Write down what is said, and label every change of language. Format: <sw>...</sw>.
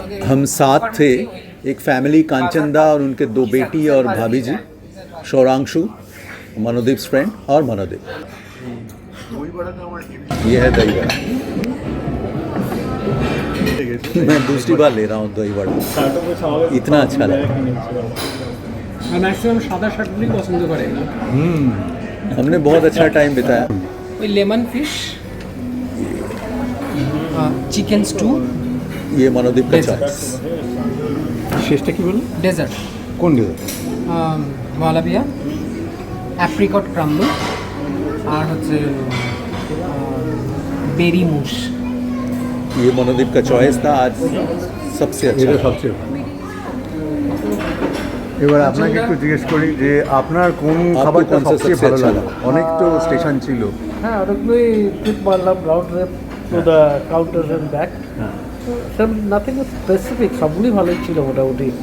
<hi>हम साथ थे, एक फैमिली कांचनदा और उनके 2 बेटी और भाभी जी, शौरांशु, मनोदीप्स फ्रेंड और मनोदीप। ये है दही वड़ा। मैं दूसरी बार ले रहा हूँ दही वड़ा, इतना अच्छा लगा।</hi> <bn>আর ম্যাক্সিমাম সাদা শাকগুলি পছন্দ করে।</bn> <hi>हमने बहुत अच्छा टाइम बिताया।</hi> <bn>ওই লেমন ফিশ, চিকেন স্টু,</bn> <hi>ये मनोदीप का चॉइस।</hi> <bn>শেষটা কি বললো? ডেজার্ট, কোন ডেজার্ট? মালাবিয়া, অ্যাপ্রিকট ক্রাম্বল, আর হচ্ছে বেরি মুশ।</bn> <hi>ये मनोदीप का चॉइस था आज सबसे</hi> <bn>এটা</bn> <hi>अच्छा।</hi> <bn>সবচেয়ে। এবার আপনাকে একটু জিজ্ঞেস করি যে আপনার কোন খাবারটা কোন সে সবচেয়ে সবচেয়ে ভালো আচ্ছা লাগে? অনেক তো স্টেশন ছিল। হ্যাঁ অনেকগুলোই ট্রিপ মারলাম,</bn> <en>Round trip to the counter and back. Nothing specific,</en> <bn>সবগুলোই ভালোই ছিল মোটামুটি।</bn>